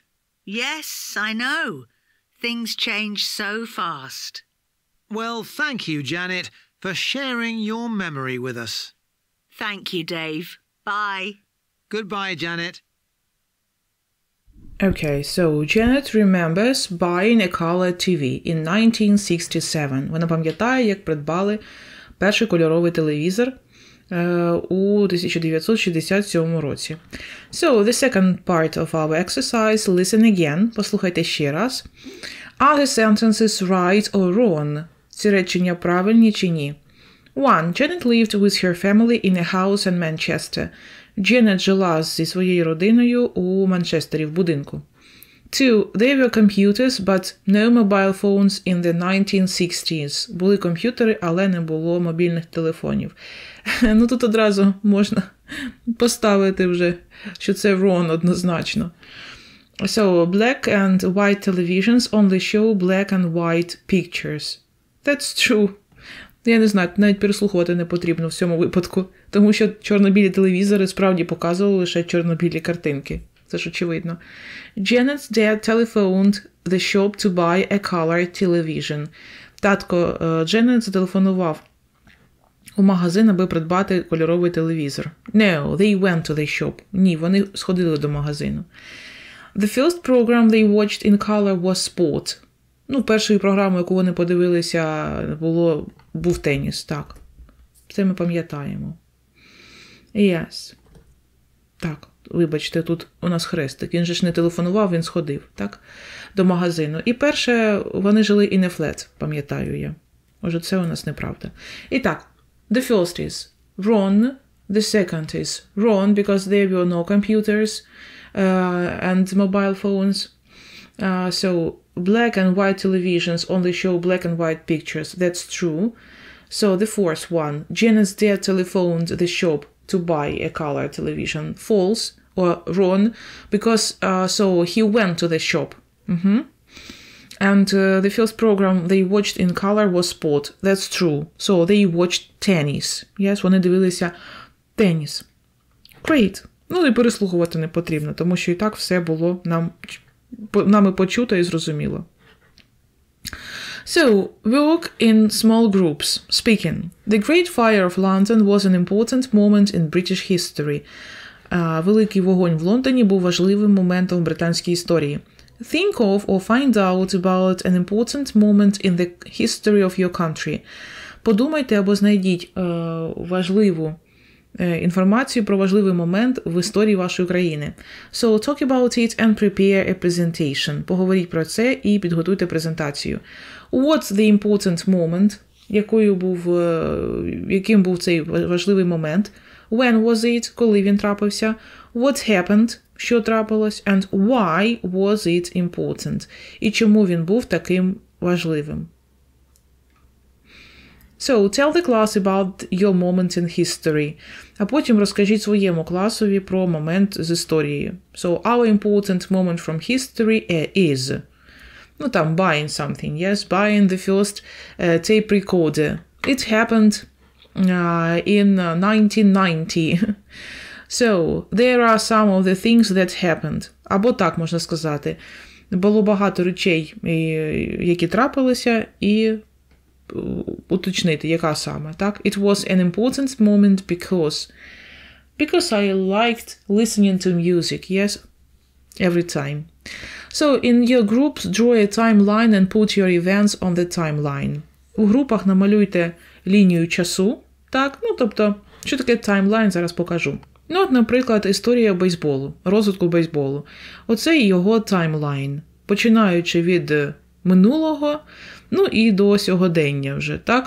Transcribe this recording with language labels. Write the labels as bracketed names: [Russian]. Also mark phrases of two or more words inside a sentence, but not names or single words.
[English] Yes, I know. Things change so fast. Well, thank you, Janet, for sharing your memory with us. Thank you, Dave. Bye. Goodbye, Janet. Okay, so Janet remembers buying a color TV in 1967. [Ukrainian] Вона пам'ятає, як придбали перший кольоровий телевізор у 1967 році. [English] So, the second part of our exercise, listen again. [Ukrainian] Послухайте ще раз. [English] Are the sentences right or wrong? [Ukrainian] Ці речення правильні чи ні? [English] 1. Janet lived with her family in a house in Manchester. [Ukrainian] Janet жила зі своєю родиною у Манчестері в будинку. 2. [English] There were computers, but no mobile phones in the 1960s. [Ukrainian] Були комп'ютери, але не було мобільних телефонів. Ну, тут одразу можна поставити вже, що це wrong однозначно. [English] So, black and white televisions only show black and white pictures. That's true. [Ukrainian] Я не знаю, навіть переслухувати не потрібно в цьому випадку, тому що чорно-білі телевізори справді показували лише чорно-білі картинки. Це ж очевидно. [English] Janet's dad telephoned the shop to buy a color television. [Ukrainian] Татко Дженет зателефонував у магазин, аби придбати кольоровий телевізор. [English] No, they went to the shop. [Ukrainian] Ні, вони сходили до магазину. [English] The first program they watched in color was sport. [Ukrainian] Першою програмою, яку вони подивилися, був теніс, так. Це ми пам'ятаємо. Yes. Так, вибачте, тут у нас хрестик. Він же ж не телефонував, він сходив, так, до магазину. І перше, вони жили [English] in a flat, [Ukrainian] пам'ятаю я. Отже, це у нас неправда. І так, [English] the first is wrong, the second is wrong, because there were no computers and mobile phones. So, black and white televisions only show black and white pictures. That's true. So, the fourth one, Janet's dad telephoned the shop to buy a color television. False or wrong, because so he went to the shop. And the first program they watched in color was sport. That's true. So they watched tennis. Yes, [Ukrainian] вони дивилися теніс. [English] Great. [Ukrainian] І переслухувати не потрібно, тому що і так все було нами почуто і зрозуміло. [English] So, work in small groups. Speaking. The Great Fire of London was an important moment in British history. [Ukrainian] Великий вогонь в Лондоні був важливим моментом в британській історії. [English] Think of or find out about an important moment in the history of your country. [Ukrainian] Подумайте або знайдіть важливу інформацію про важливий момент в історії вашої країни. [English] So, talk about it and prepare a presentation. [Ukrainian] Поговоріть про це і підготуйте презентацію. [English] What's the important moment? [Ukrainian] Яким був цей важливий момент? [English] When was it? [Ukrainian] Коли він трапився? [English] What happened? [Ukrainian] Що трапилось? [English] And why was it important? [Ukrainian] І чому він був таким важливим? [English] So, tell the class about your moment in history. [Ukrainian] А потім розкажіть своєму класові про момент з історії. [English] So, our important moment from history is... там, buying something, yes? Buying the first tape recorder. It happened in 1990. So, there are some of the things that happened. [Ukrainian] Або так можна сказати. Було багато речей, які трапилися, і уточнити, яка саме, так? [English] It was an important moment because I liked listening to music, yes? Every time. So, in your groups, draw a timeline and put your events on the timeline. [Ukrainian] У групах намалюйте лінію часу, так? Тобто, що таке таймлайн, зараз покажу. Наприклад, історія бейсболу, розвитку бейсболу. Оце його таймлайн, починаючи від минулого, і до сьогодення вже, так?